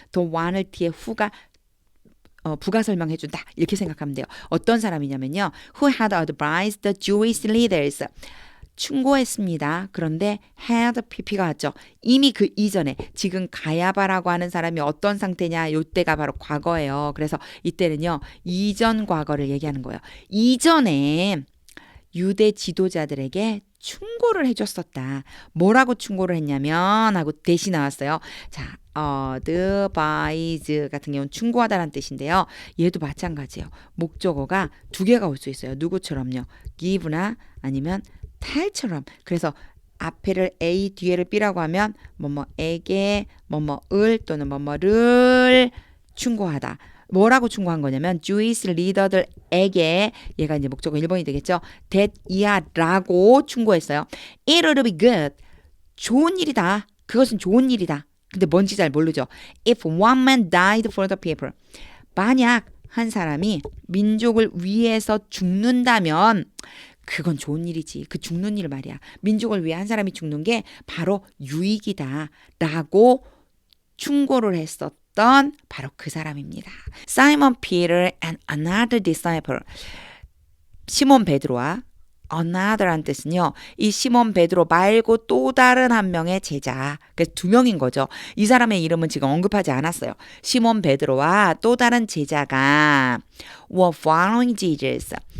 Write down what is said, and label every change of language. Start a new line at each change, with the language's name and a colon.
Korean: The one을 뒤에 who가 부가 설명해준다. 이렇게 생각하면 돼요. 어떤 사람이냐면요.
English: Who had advised the Jewish leaders.
Korean: 충고했습니다. 그런데 had pp가 왔죠. 이미 그 이전에 지금 가야바라고 하는 사람이 어떤 상태냐. 이때가 바로 과거예요. 그래서 이때는요. 이전 과거를 얘기하는 거예요. 이전에 유대 지도자들에게 충고를 해줬었다. 뭐라고 충고를 했냐면 하고 대시 나왔어요. 자, advise 같은 경우는 충고하다라는 뜻인데요. 얘도 마찬가지예요. 목적어가 두 개가 올 수 있어요. 누구처럼요. give나 아니면 tell처럼. 그래서 앞에를 A, 뒤에를 B라고 하면 뭐뭐에게 뭐뭐을 또는 뭐뭐를 충고하다. 뭐라고 충고한 거냐면 Jewish leader들에게 얘가 이제 목적어 1번이 되겠죠. that 이하라고 충고했어요.
English: It would be good.
Korean: 좋은 일이다. 그것은 좋은 일이다. 근데 뭔지 잘 모르죠.
English: If one man died for the people.
Korean: 만약 한 사람이 민족을 위해서 죽는다면 그건 좋은 일이지. 그 죽는 일 말이야. 민족을 위해 한 사람이 죽는 게 바로 유익이다. 라고 충고를 했었던 바로 그 사람입니다.
English: Simon Peter and another disciple.
Korean: 시몬 베드로와 another란 뜻은요. 이 시몬 베드로 말고 또 다른 한 명의 제자. 그래서 두 명인 거죠. 이 사람의 이름은 지금 언급하지 않았어요. 시몬 베드로와 또 다른 제자가
English: were following Jesus.